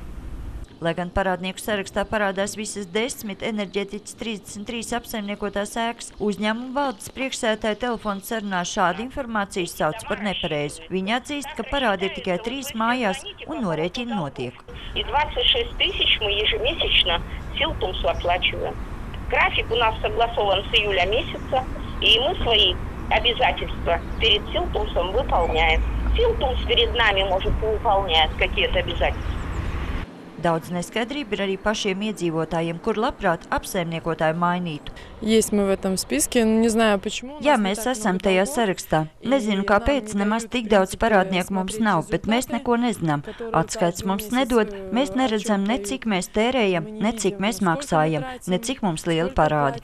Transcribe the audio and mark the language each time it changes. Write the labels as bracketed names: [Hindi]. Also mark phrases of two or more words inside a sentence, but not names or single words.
[Latvian] Lai gan parādnieku sarakstā parādās visas 10 enerģētiķis 33 apsaimniekotās ēkas, uzņēmuma valdes priekšsēdētāja telefona sarunā šādu informāciju sauc par nepareizu. Viņi atzīst, ka parādi ir tikai 3 mājās un norēķini notiek. [Russian] 26 000 мы ежемесячно Силтумсу оплачиваем. График у нас согласован с июля месяца, и мы свои обязательства перед Силтумсом выполняем. Силтумс перед нами, может, не выполняет какие-то обязательства. [Latvian] Daudz neskaidrība ir arī pašiem iedzīvotājiem, kur labprāt apsaimniekotāju mainītu. Jā, mēs esam tajā sarakstā. Nezinu, kāpēc nemaz tik daudz parādnieku mums nav, bet mēs neko nezinām. Atskaits mums nedod, mēs neredzam ne cik mēs tērējam, ne cik mēs maksājam, ne cik mums liela parādi.